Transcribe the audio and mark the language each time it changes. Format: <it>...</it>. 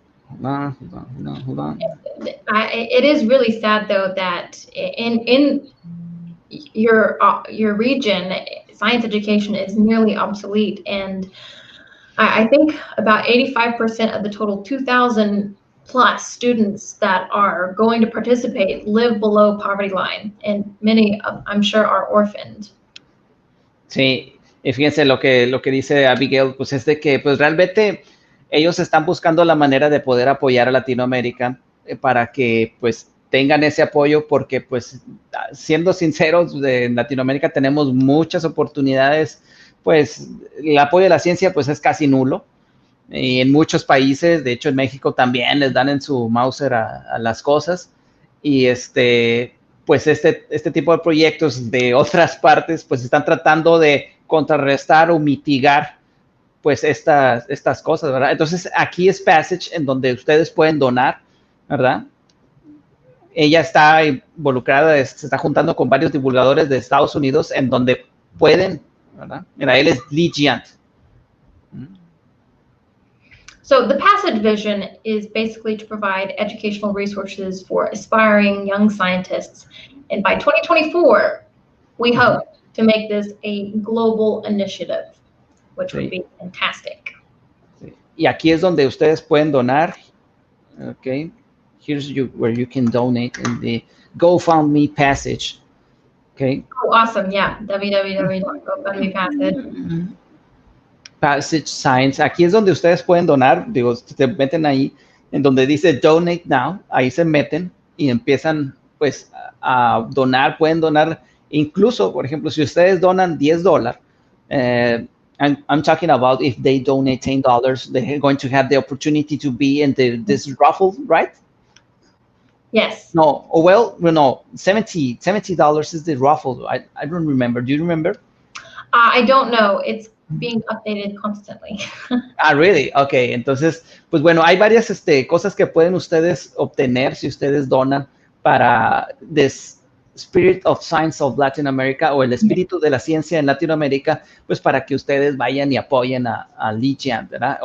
<en>Hold on. It is really sad, though, that in your region, science education is nearly obsolete, and I think about 85% of the total 2,000 plus students that are going to participate live below poverty line, and many, I'm sure, are orphaned.</en> <es>Sí, Y fíjense lo que dice Abigail, pues es de que pues realmente ellos están buscando la manera de poder apoyar a Latinoamérica para que pues tengan ese apoyo, porque pues siendo sinceros, en Latinoamérica tenemos muchas oportunidades, pues el apoyo de la ciencia pues es casi nulo. Y en muchos países, de hecho en México también les dan en su Mauser a las cosas. Y pues este tipo de proyectos de otras partes pues están tratando de contrarrestar o mitigar pues estas cosas, ¿verdad? Entonces aquí es Passage, en donde ustedes pueden donar, ¿verdad? Ella está involucrada, se está juntando con varios divulgadores de Estados Unidos en donde pueden, ¿verdad? Mira, él es Lee Giant.</es> <en>So the Passage vision is basically to provide educational resources for aspiring young scientists. And by 2024, we hope to make this a global initiative, which would be fantastic.</en> <es>Sí. Y aquí es donde ustedes pueden donar.</es> <en>Okay. Here's where you can donate in the GoFundMe Passage. Okay. Oh, awesome. Yeah. www.gofundme Passage. Passage Science.</en> <es>Aquí es donde ustedes pueden donar. Digo, se meten ahí, en donde dice Donate Now. Ahí se meten y empiezan, pues, a donar. Pueden donar, incluso, por ejemplo, si ustedes donan $10,</es> <en>I'm talking about if they donate $10, they're going to have the opportunity to be in this raffle, right? Yes. No, well, no, $70 is the raffle. I don't remember. Do you remember? I don't know. It's being updated constantly. Really?</en> <es>Ok, entonces, pues bueno, hay varias cosas que pueden ustedes obtener si ustedes donan para</es> <en>this Spirit of Science of Latin America,</en> <es>o el espíritu de la ciencia en Latinoamérica, pues para que ustedes vayan y apoyen a Lee Giant, ¿verdad?</es>